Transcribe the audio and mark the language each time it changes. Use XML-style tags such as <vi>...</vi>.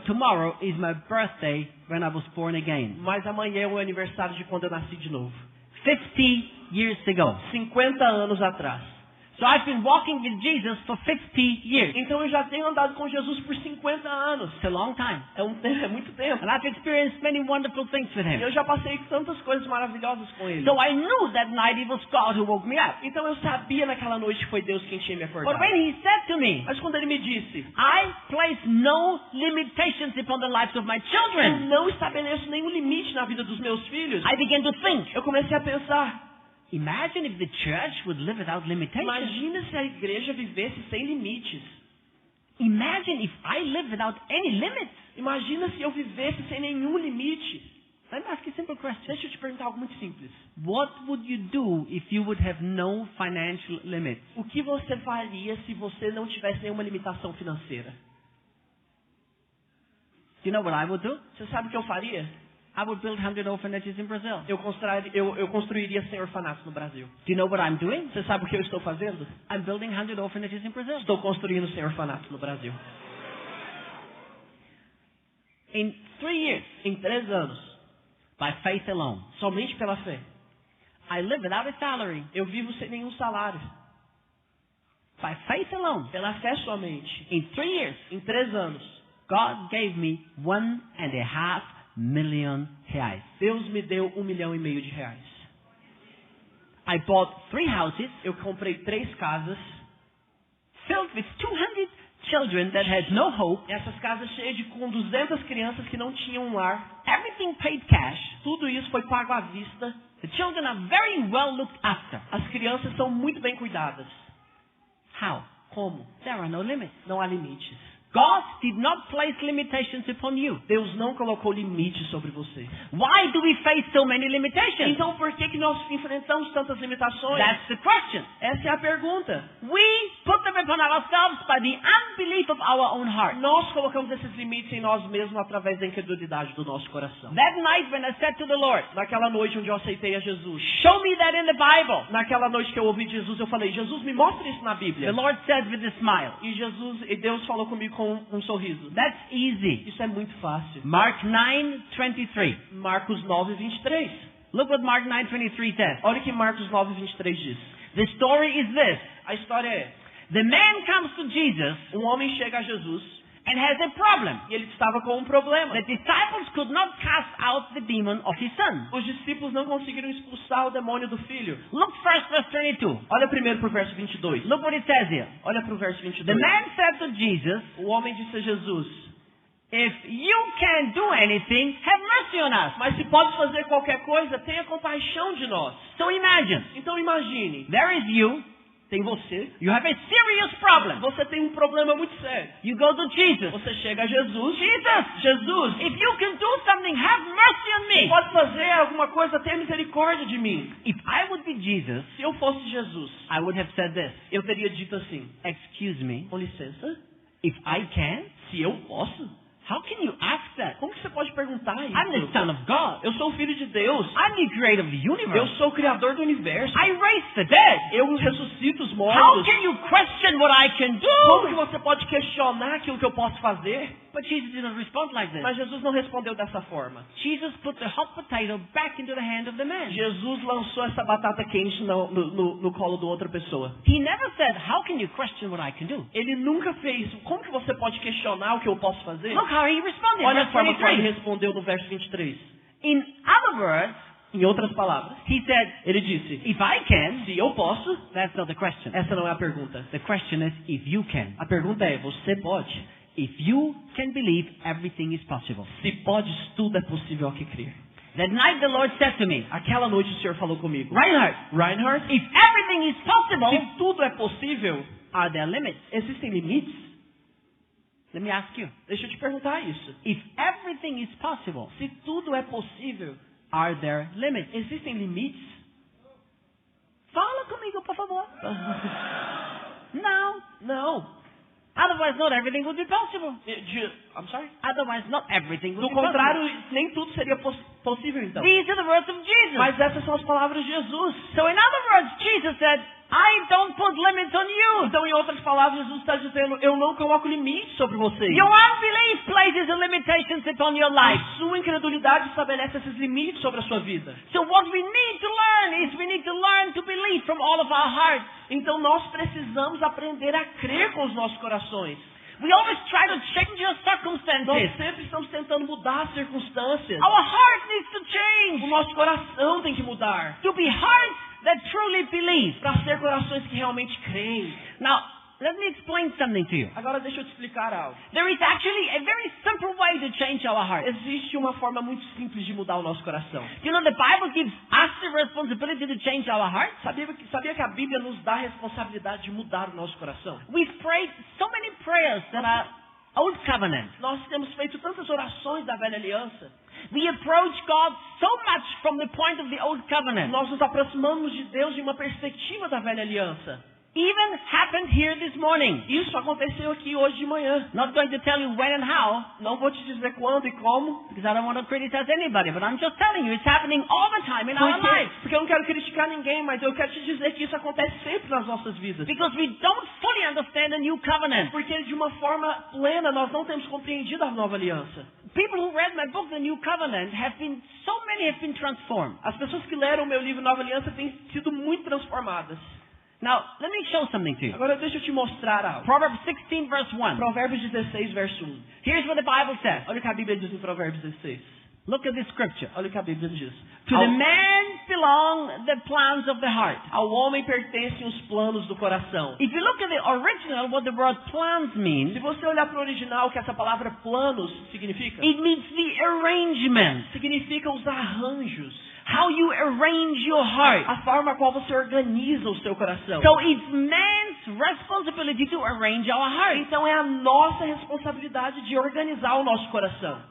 <en>But tomorrow is my birthday when I was born again.</en> <pt>Mas amanhã é o aniversário de quando eu nasci de novo.</pt> <en>50 years ago.</en> <pt>50 anos atrás.</pt> <en>So I've been walking with Jesus for 50 years.</en> <pt>Então eu já tenho andado com Jesus por 50 anos.</pt> <en>It's a long time.</en> <pt>É muito tempo.</pt> <en>And I've experienced many wonderful things with</en> <pt>E</pt> <en>him.</en> <pt>eu já passei tantas coisas maravilhosas com ele.</pt> <en>So I knew that night it was God who woke me up.</en> <pt>Então eu sabia naquela noite que foi Deus quem tinha me acordado.</pt> <en>But when he said to me,</en> <pt>Mas quando ele me disse,</pt> <en>I place no limitations upon the lives of my</en> <pt>eu</pt> <en>children,</en> <pt>não estabeleço nenhum limite na vida dos meus filhos,</pt> <en>I began to think,</en> <pt>eu comecei a pensar,</pt> <en>imagine if the church would live without limitations.</en> <pt>imagina se a igreja vivesse sem limites.</pt> <en>Imagine if I lived without any limits.</en> <pt>Imagina se eu vivesse sem nenhum limite.</pt> <en>Let me ask you a simple question.</en> <pt>Deixa eu te perguntar algo muito simples.</pt> <en>What would you do if you would have no financial limits?</en> <pt>O que você faria se você não tivesse nenhuma limitação financeira?</pt> <en>Do you know what I would do?</en> <pt>Você sabe o que eu faria?</pt> <en>I would build 100 orphanages in Brazil.</en> <pt>Eu construiria 100 orfanatos no Brasil.</pt> <en>Do you know what I'm doing?</en> <pt>Você sabe o que eu estou fazendo?</pt> <en>I'm building 100 orphanages in Brazil.</en> <pt>Estou construindo 100 orfanatos no Brasil.</pt> <en>In 3 years,</en> <pt>Em 3 anos,</pt> <en>by faith alone,</en> <pt>somente pela fé,</pt> <en>I live without a salary.</en> <pt>eu vivo sem nenhum salário.</pt> <en>By faith alone,</en> <pt>Pela fé somente.</pt> <en>in 3 years,</en> <pt>Em 3 anos,</pt> <en>God gave me $1.5 million.</en> <pt>Deus me deu R$1,5 milhão de reais.</pt> <en>I bought 3 houses</en> <pt>Eu comprei 3 casas.</pt> <en>filled with 200 children that had no hope.</en> <pt>Essas casas cheias com 200 crianças que não tinham um lar.</pt> <en>Everything paid cash.</en> <pt>Tudo isso foi pago à vista.</pt> <en>The children are very well looked after.</en> <pt>As crianças são muito bem cuidadas.</pt> <en>How?</en> <pt>Como?</pt> <en>There are no limits.</en> <pt>Não há limites.</pt> <en>God did not place limitations upon you.</en> <pt>Deus não colocou limites sobre você.</pt> <en>Why do we face so many limitations?</en> <pt>Então por que nós enfrentamos tantas limitações?</pt> <en>That's the question.</en> <pt>Essa é a pergunta.</pt> <en>We put them upon ourselves by the unbelief of our own heart.</en> <pt>Nós colocamos esses limites em nós mesmos através da incredulidade do nosso coração.</pt> <en>That night when I said to the Lord,</en> <pt>Naquela noite onde eu aceitei a Jesus,</pt> <en>show me that in the Bible.</en> <pt>naquela noite que eu ouvi Jesus, eu falei, Jesus, me mostra isso na</pt> <en>The</en> <pt>Bíblia.</pt> <en>Lord said with a smile,</en> <pt>E Deus falou comigo com um sorriso.</pt> <en>that's easy.</en> <pt>Isso é muito fácil.</pt> <en>Mark 9:23.</en> <pt>Marcos 9:23.</pt> <en>Look what Mark 9:23 says.</en> <pt>Olha o que Marcos 9:23 diz.</pt> <en>The story is this.</en> <pt>A história é,</pt> <en>The man comes to Jesus</en> <pt>um homem chega a Jesus</pt> <en>and has a problem.</en> <pt>e ele estava com um problema.</pt> <en>The disciples could not cast out the demon of his son.</en> <pt>Os discípulos não conseguiram expulsar o demônio do filho.</pt> <en>Look first, verse 22.</en> <pt>Olha primeiro para o verso 22.</pt> <en>Look what it says here.</en> <pt>Olha para o verso</pt> <en>The</en> <pt>22.</pt> <en>man said to Jesus,</en> <pt>O homem disse a Jesus,</pt> <en>if you can do anything, have mercy on us.</en> <pt>mas se pode fazer qualquer coisa, tenha compaixão de nós.</pt> <en>So imagine,</en> <pt>Então imagine,</pt> <en>there is you,</en> <pt>tem você,</pt> <en>you have a serious problem.</en> <pt>você tem um problema muito sério.</pt> <en>You go to Jesus.</en> <pt>Você chega a Jesus,</pt> <en>Jesus,</en> <pt>Jesus,</pt> <en>if you can do something, have mercy on</en> <pt>você</pt> <en>me.</en> <pt>pode fazer alguma coisa, tenha misericórdia de mim.</pt> <en>If I would be Jesus,</en> <pt>Se eu fosse Jesus,</pt> <en>I would have said this.</en> <pt>eu teria dito assim,</pt> <en>Excuse me,</en> <pt>com licença,</pt> <en>if I can,</en> <pt>se eu posso?</pt> <en>how can you ask that?</en> <pt>Como que você pode perguntar isso?</pt> <en>I'm the Son of God.</en> <pt>Eu sou o Filho de Deus.</pt> <en>I'm the creator of the</en> <pt>Eu</pt> <en>universe.</en> <pt>sou o Criador do universo.</pt> <en>I raise the dead.</en> <pt>Eu ressuscito os</pt> <en>How</en> <pt>mortos.</pt> <en>can you question what I can</en> <pt>Como que</pt> <en>do?</en> <pt>você pode questionar aquilo que eu posso fazer?</pt> <en>But Jesus didn't respond like this.</en> <pt>Mas Jesus não respondeu dessa forma.</pt> <en>Jesus put the hot potato back into the hand of the man.</en> <pt>Jesus lançou essa batata quente no colo da outra pessoa.</pt> <en>He never said, how can you question what I can do?</en> <pt>Ele nunca fez. Como que você pode questionar o que eu posso fazer?</pt> <en>Look how he responded.</en> <pt>Olha a</pt> <en>Verse</en> <pt>forma como ele</pt> <en>23.</en> <pt>respondeu no verso 23.</pt> <en>In other words,</en> <pt>Em outras palavras,</pt> <en>he said,</en> <pt>ele disse,</pt> <en>if I can,</en> <pt>se eu posso,</pt> <en>that's not the question.</en> <pt>essa não é a pergunta.</pt> <en>The question is, if you can.</en> <pt>A pergunta é, você pode?</pt> <en>If you can believe, everything is possible.</en> <pt>Se podes, tudo é possível ao que crer.</pt> <en>That night the Lord said to me,</en> <pt>Aquela noite o Senhor falou comigo,</pt> <en>Reinhard,</en> <pt>Reinhard,</pt> <en>if everything is possible,</en> <pt>se tudo é possível,</pt> <en>are there limits?</en> <pt>existem limites?</pt> <en>Let me ask you.</en> <pt>Deixa eu te perguntar isso.</pt> <en>If everything is possible,</en> <pt>Se tudo é possível,</pt> <en>are there limits?</en> <pt>existem limites? Fala comigo, por favor.</pt> <en>No.</en> <pt>Não.</pt> <en>Otherwise, not everything would be possible. I'm sorry? Otherwise, not everything would</en> <pt>Do</pt> <en>be possible.</en> <pt>contrário, nem tudo seria possível então.</pt> <en>These are the words of Jesus.</en> <pt>Mas essas são as palavras de Jesus.</pt> <en>So in other words, Jesus said, I don't put limits on you.</en> <pt>Então, em outras palavras, Jesus está dizendo, eu não coloco limites sobre vocês.</pt> <en>Your unbelief places the limitations upon your life.</en> <pt>A sua incredulidade estabelece esses limites sobre a sua vida.</pt> <en>So what we need to learn is we need to to learn to believe from all of our hearts.</en> <pt>Então nós precisamos aprender a crer com os nossos corações.</pt> <en>We always try to change our</en> <pt>Nós</pt> <en>circumstances.</en> <pt>sempre estamos tentando mudar as circunstâncias.</pt> <en>Our heart needs to</en> <pt>O</pt> <en>change</en> <pt>nosso coração tem que mudar</pt> <en>to be hearts that truly believe.</en> <pt>para ser corações que realmente creem.</pt> <en>Now, let me explain something to you.</en> <pt>Agora deixa eu te explicar algo.</pt> <en>There is actually a very simple way to change our heart.</en> <pt>Existe uma forma muito simples de mudar o nosso coração.</pt> <en>You know, the Bible gives us the responsibility to change our heart.</en> <pt>Sabia que a Bíblia nos dá a responsabilidade de mudar o nosso coração?</pt> <en>We've prayed so many prayers that are old covenant.</en> <pt>Nós temos feito tantas orações da velha aliança.</pt> <en>We approach God so much from the point of the old covenant.</en> <pt>Nós nos aproximamos de Deus de uma perspectiva da velha aliança.</pt> <en>Even happened here this morning.</en> <pt>Isso aconteceu aqui hoje de manhã.</pt> <en>Not going to tell you when and how,</en> <pt>Não vou te dizer quando e como,</pt> <en>because I don't want to criticize anybody, but I'm just telling you, it's happening all the time in our lives.</en> <pt>porque eu não quero criticar ninguém, mas eu quero te dizer que isso acontece sempre nas nossas vidas.</pt> <en>Because we don't fully understand the new covenant.</en> <pt>Porque de uma forma plena nós não temos compreendido a nova aliança.</pt> <en>People who read my book, The New Covenant, so many have been transformed.</en> <pt>As pessoas que leram o meu livro Nova Aliança têm sido muito transformadas.</pt> <en>Now, let me show something to you.</en> <pt>Agora deixa eu te mostrar algo.</pt> <en>Proverbs 16 verse 1.</en> <pt>Provérbios 16, verso 1.</pt> <en>Here's what the Bible says.</en> <pt>Olha o que a Bíblia diz em Provérbios 16.</pt> <en>Look at this scripture.</en> <pt>Olha o que a Bíblia diz.</pt> <en>To the man belong the plans of the heart.</en> <pt>Ao homem pertencem os planos do coração.</pt> <en>If you look at the original, what the word plans</en> <pt>Se</pt> <en>means,</en> <pt>você olhar para o original, o que essa palavra planos significa?</pt> <en>it means the arrangement.</en> <pt>Significa os arranjos.</pt> <en>How you arrange your heart.</en> <pt>A forma qual você organiza o seu coração.</pt> <en>So it's man's responsibility to arrange our heart.</en> <pt>Então é a nossa responsabilidade de organizar o nosso coração.</pt>